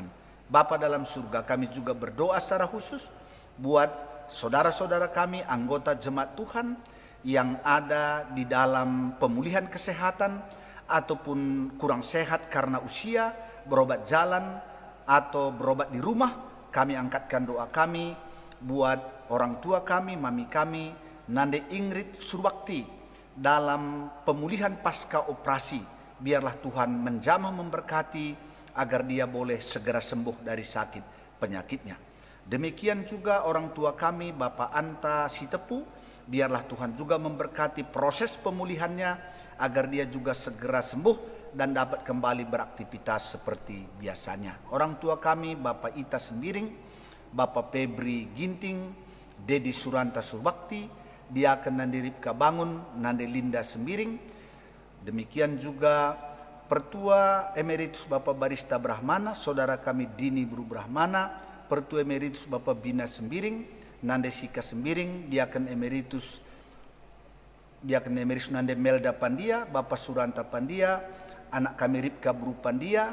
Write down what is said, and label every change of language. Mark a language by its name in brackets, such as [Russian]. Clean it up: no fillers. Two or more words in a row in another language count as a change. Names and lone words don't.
[Indonesian] Bapa dalam surga, kami juga berdoa secara khusus buat saudara-saudara kami, anggota jemaat Tuhan yang ada di dalam pemulihan kesehatan ataupun kurang sehat karena usia, berobat jalan atau berobat di rumah, kami angkatkan doa kami buat orang tua kami, mami kami, Nande Ingrid Surbakti dalam pemulihan pasca operasi. Biarlah Tuhan menjamah memberkati agar dia boleh segera sembuh dari sakit penyakitnya. Demikian juga orang tua kami, Bapak Anta Sitepu, biarlah Tuhan juga memberkati proses pemulihannya agar dia juga segera sembuh dan dapat kembali beraktivitas seperti biasanya. Orang tua kami, Bapak Ita Sembiring, Bapak Febri Ginting, Dedi Suranta Surbakti, Diaken Nandi Ripka Bangun, Nande Linda Sembiring. Demikian juga Pertua Emeritus Bapak Barista Brahmana, saudara kami Dini Bru Brahmana, Pertua Emeritus Bapak Bina Sembiring, Nande Sika Sembiring, Diaken Emeritus Nande Melda Pandia, Bapak Suranta Pandia, anak kami Ripka Bru Pandia.